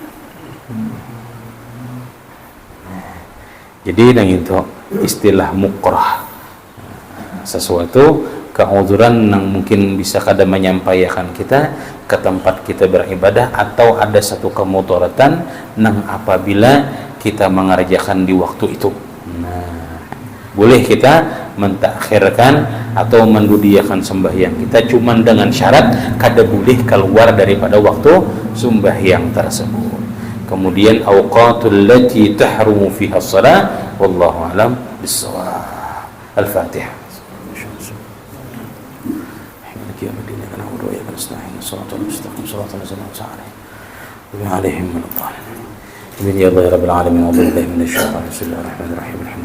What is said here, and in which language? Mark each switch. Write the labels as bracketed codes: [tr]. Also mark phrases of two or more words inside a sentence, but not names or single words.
[bjn] Jadi nang itu istilah mukrah, sesuatu keuzuran yang mungkin bisa kada menyampaikan kita ke tempat kita beribadah atau ada satu kemudaratan nang apabila kita mengerjakan di waktu itu. Nah, boleh kita mentakhirkan atau mendudiakan sembahyang kita cuman dengan syarat kada boleh keluar daripada waktu sembahyang tersebut. [ar] Kemudian أوقات التي تحرم فيها الصلاة والله أعلم بالصواب. الفاتحة. صراط المستقيم صراط الذين أنعمت عليهم غير المغضوب عليهم ولا يا الله رب العالمين أعوذ بالله من الشيطان بسم الله الرحمن الرحيم